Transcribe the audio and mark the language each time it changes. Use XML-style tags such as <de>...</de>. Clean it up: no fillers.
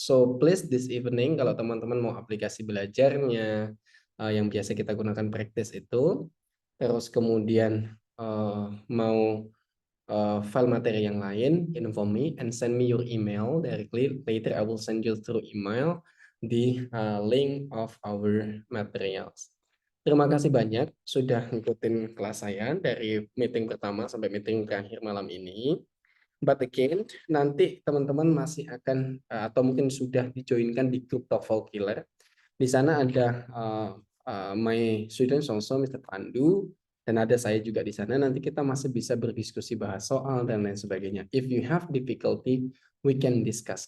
<en>So please this evening</en> <id>kalau teman-teman mau aplikasi belajarnya yang biasa kita gunakan practice itu, terus kemudian mau file materi yang lain,</id> <en>inform me and send me your email directly. Later I will send you through email the link of our materials.</en> <id>Terima kasih banyak sudah ngikutin kelas saya dari meeting pertama sampai meeting terakhir malam ini.</id> <en>But again,</en> <id>nanti teman-teman masih akan atau mungkin sudah dijoinkan di grup TOEFL Killer. Di sana ada</id> <en>my students also Mr.</en> <id>Pandu, dan ada saya juga di sana. Nanti kita masih bisa berdiskusi bahas soal dan lain sebagainya.</id> <en>If you have difficulty, we can discuss.</en>